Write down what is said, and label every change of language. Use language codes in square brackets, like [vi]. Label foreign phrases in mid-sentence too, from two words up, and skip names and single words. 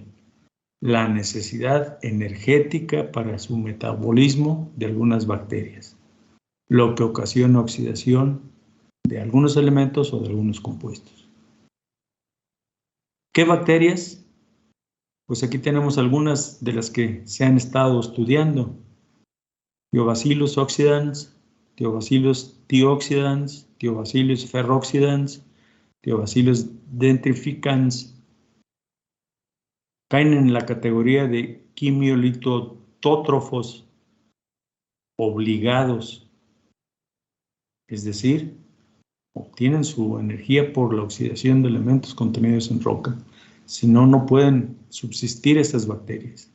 [es] La necesidad energética para su metabolismo de algunas bacterias, lo que ocasiona oxidación de algunos elementos o de algunos compuestos. ¿Qué bacterias? Pues aquí tenemos algunas de las que se han estado estudiando. Thiobacillus oxidans, Thiobacillus dioxidans, Thiobacillus ferroxidans, Thiobacillus dentrificans. Caen en la categoría de quimiolitotótrofos obligados, es decir, obtienen su energía por la oxidación de elementos contenidos en roca. Si no, no pueden subsistir estas bacterias.